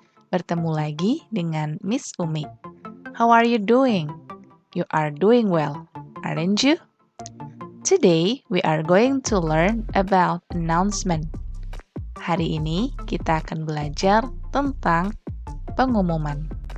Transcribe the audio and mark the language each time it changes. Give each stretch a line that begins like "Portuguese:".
Indonesian: Bertemu lagi dengan Miss Umi.
English: How are you doing? You are doing well, aren't you? Today, we are going to learn about announcement.
Indonesian: Hari ini, kita akan belajar tentang pengumuman.